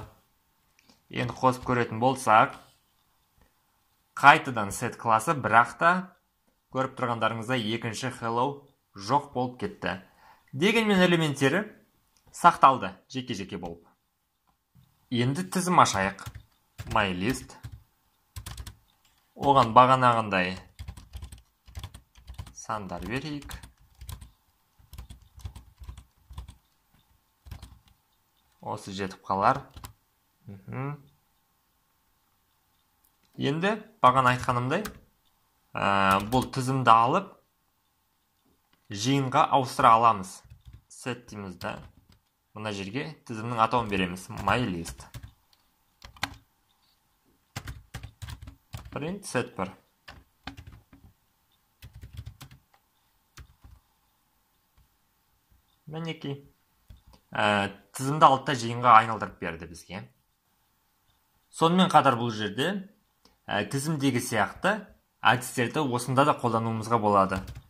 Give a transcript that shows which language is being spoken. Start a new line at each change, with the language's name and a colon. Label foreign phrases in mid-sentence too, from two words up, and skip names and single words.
Kazakh: Енді қосып көретін болсақ, қайтадан set класы, бірақ та көріп тұрғандарыңызда екінші hello жоқ болып кетті. Дегенмен элементтері сақталды жеке-жеке болып. Енді тізім ашайық.
English: My list.
Kazakh: Оған бағанағындай сандар берейік. Осы жетіп қалар. Енді бағана айтқанымдай, бұл тізімді алып, жиынға ауыстыра аламыз. Set дейміз да. Мына жерге тізімнің атауын береміз.
English: My list. Print set 1.
Kazakh: Мінеки. Тізімді алтта жиынға айналдырып берді бізге. Сонымен қатар бұл жерде тізімдегі сияқты әдістерді осында да қолдануымызға болады.